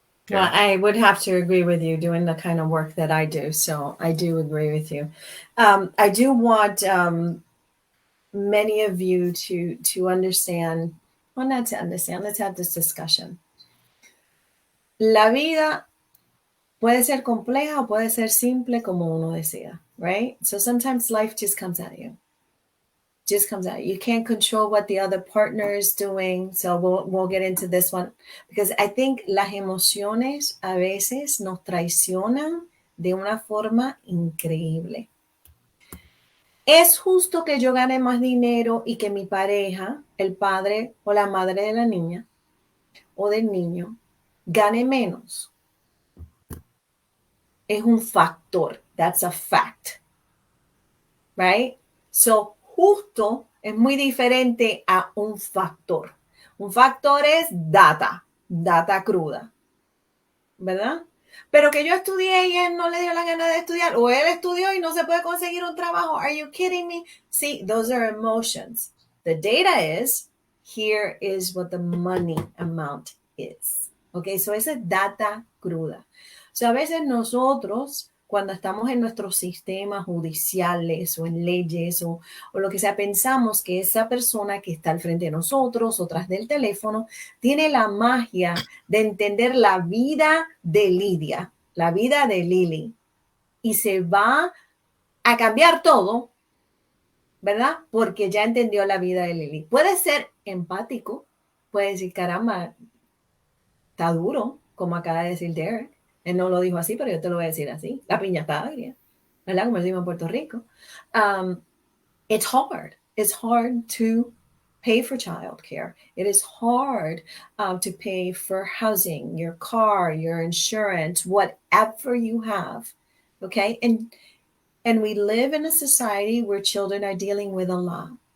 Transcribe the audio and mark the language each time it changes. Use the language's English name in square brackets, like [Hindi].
[English] Okay? Well, I would have to agree with you doing the kind of work that I do. So I do agree with you. I do want many of you to understand, well, not to understand, let's have this discussion. [Spanish] La vida puede ser compleja o puede ser simple como uno desea, [English] right? So sometimes life just comes at you. Just comes out. You can't control what the other partner is doing. So we'll get into this one because I think [Spanish] las emociones a veces nos traicionan de una forma increíble. ¿Es justo que yo gane más dinero y que mi pareja, el padre o la madre de la niña o del niño, gane menos? Es un factor. [English] That's a fact. Right? [Spanish] So, justo es muy diferente a un factor. Un factor es data cruda, ¿verdad? Pero que yo estudié y él no le dio la gana de estudiar, o él estudió y no se puede conseguir un trabajo. [English] Are you kidding me? See, those are emotions. The data is, here is what the money amount is. [Spanish] Okay, so esa es data cruda. So a veces nosotros, cuando estamos en nuestros sistemas judiciales o en leyes o lo que sea, pensamos que esa persona que está al frente de nosotros o tras del teléfono tiene la magia de entender la vida de Lidia, la vida de Lili, y se va a cambiar todo, ¿verdad? Porque ya entendió la vida de Lili. Puede ser empático, puede decir, caramba, está duro, como acaba de decir Derik. Él no lo dijo así, pero yo te lo voy a decir así. La piña está agria, ¿verdad? Como decimos en Puerto Rico. [English] It's hard. It's hard to pay for childcare. It is hard to pay for housing, your car, your insurance, whatever you have. Okay, and we live in a society where children are dealing with a lot.